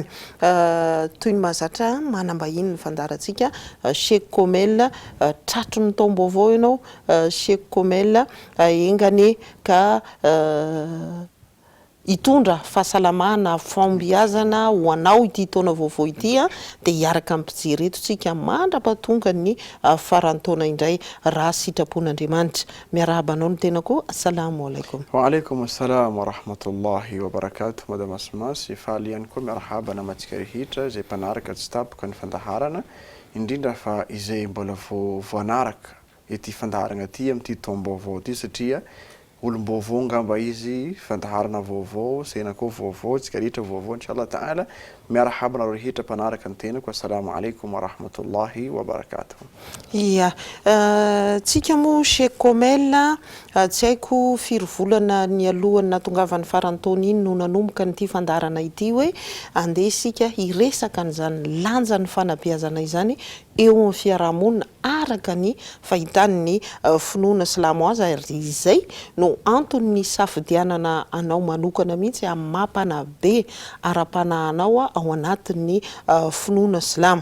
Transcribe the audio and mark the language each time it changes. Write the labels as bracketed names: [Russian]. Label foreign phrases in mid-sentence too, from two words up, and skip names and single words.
[Malagasy] Toy ny mahazatra manambahiny ny fandarantsika Sheikh Komel tratry ny taom-baovao ianao Sheikh Komel engane ka hitondra fahasalamana fahombiazana ho anao ity taona vaovao ity dia hiaraka ampijery eto tsika mandra-pahatonga ny faran'ny taona indray raha sitrapon'Andriamanitra. Miarahaba anao no tena koa. [Arabic] السلام عليكم. وعليكم السلام ورحمة الله وبركاته. [Malagasy] Madama Asma faly ihany koa miarahaba namatsika rehetra izay mpanaraka tsy tapoka ny fandaharana indrindra fa izay mbola voanaraka ity fandaharana ity amin'ity taom-baovao ity satria olom-baovao ngamba izy fandaharana vaovao saina koa vaovao tsika rehetra vaovao [Arabic] إن شاء الله تعالى [Malagasy] miarahaba nareo rehetra mpanaraka ny tenako. [Arabic] السلام عليكم ورحمة الله وبركاته. [Malagasy] Ia tsika moa Sheikh Komel tsy haiko firy volana ny alohany nahatongavan'ny faran'ny taona iny no nanomboka n'ity fandaharana ity hoe andeha isika hiresaka an'izany lanjan'ny fanabeazana izany eo amin'ny fiarahamonina araka ny fahitan'ny finoana silamoaza izay no antony safidianana anao manokana mihitsy amin'ny mampanabe ara-panahanao ao anatin'ny finoana silamo.